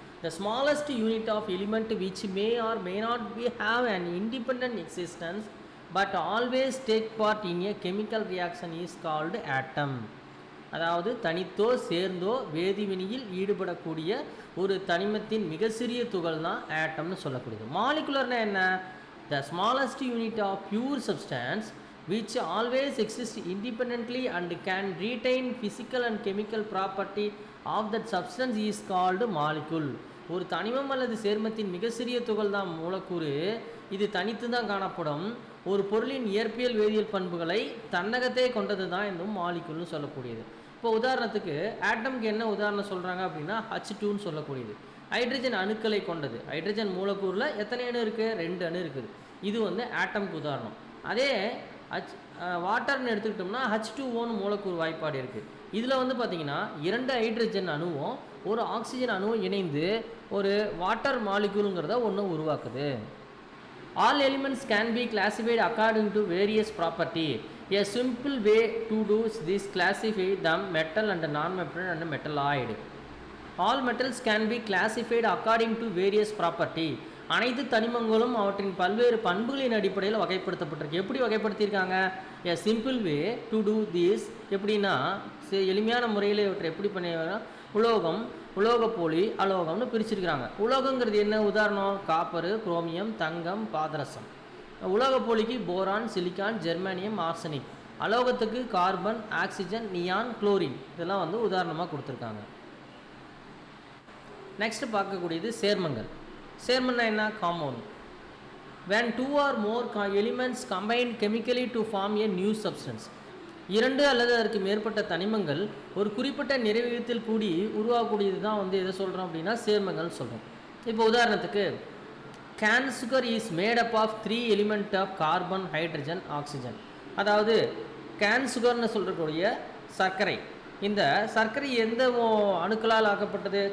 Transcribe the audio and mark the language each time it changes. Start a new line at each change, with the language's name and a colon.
English: The smallest unit of element which may or may not be have an independent existence but always take part in a chemical reaction is called atom.
Tamil: அதாவது தனித்தோ சேர்ந்தோ வேதிவினையில் ஈடுபடக்கூடிய ஒரு தனிமத்தின் மிக சிறிய துகள் தான் ஆட்டம்னு சொல்லக்கூடியது. மாலிகுலர்னா என்ன?
English: The smallest unit of pure substance which always exists independently and can retain physical and chemical property of that substance is called molecule.
Tamil: ஒரு தனிமம் அல்லது சேர்மத்தின் மிக சிறிய துகள் தான் மூலக்கூறு. இது தனித்து தான் காணப்படும். ஒரு பொருளின் இயற்பியல் வேதியியல் பண்புகளை தன்னகத்தே கொண்டது தான் இந்த மாலிகுல்னு சொல்லக்கூடியது. இப்போ உதாரணத்துக்கு ஆட்டம்க்கு என்ன உதாரணம் சொல்கிறாங்க அப்படின்னா H2ன்னு சொல்லக்கூடியது. ஹைட்ரஜன் அணுக்களை கொண்டது. ஹைட்ரஜன் மூலக்கூறில் எத்தனை அணு இருக்குது? 2 அணு இருக்குது. இது வந்து ஆட்டம்க்கு உதாரணம். அதே வாட்டர்னு எடுத்துக்கிட்டோம்னா H2O மூலக்கூறு வாய்ப்பாடு இருக்குது. இதில் வந்து பார்த்திங்கன்னா 2 ஹைட்ரஜன் அணுவும் ஒரு ஆக்சிஜன் அணுவும் இணைந்து ஒரு வாட்டர் மாலிகுலுங்கிறத ஒன்று உருவாக்குது.
English: All elements can be classified according to various property. A simple way to do this classify them metal and non-metal and metalloid. All metals can be classified according to various property
Tamil: அனைத்து தனிமங்களும் அவற்றின் பல்வேறு பண்புகளின் அடிப்படையில் வகைப்படுத்தப்பட்டிருக்கு. எப்படி வகைப்படுத்தியிருக்காங்க?
English: a simple way to do this
Tamil: எப்படின்னா, எளிமையான முறையில் இவற்றை எப்படி பண்ணினா, உலோகம், உலோகப்போலி, அலோகம்னு பிரிச்சிருக்கிறாங்க. உலோகங்கிறது என்ன? உதாரணம் காப்பரு, குரோமியம், தங்கம், பாதரசம். உலோகப்போலிக்கு போரான், சிலிக்கான், ஜெர்மானியம், arsenic. அலோகத்துக்கு carbon, oxygen, neon, chlorine. இதெல்லாம் வந்து உதாரணமாக கொடுத்துருக்காங்க. நெக்ஸ்ட் பார்க்கக்கூடியது சேர்மங்கள். சேர்மம்னா என்ன? Compound.
English: when two or more elements combine chemically to form a new substance.
Tamil: இரண்டு அல்லது அதற்கு மேற்பட்ட தனிமங்கள் ஒரு குறிப்பிட்ட நிறைவியத்தில் கூடி உருவாகக்கூடியது தான் வந்து எதை சொல்கிறோம் அப்படின்னா சேர்மங்கள் சொல்கிறோம். இப்போ உதாரணத்துக்கு
English: Cane sugar is made up of 3 element of carbon, hydrogen, oxygen.
Tamil: அதாவது கேன் சுகர்னு சொல்கிறக்கூடிய சர்க்கரை, இந்த சர்க்கரை எந்த அணுக்களால் ஆக்கப்பட்டது?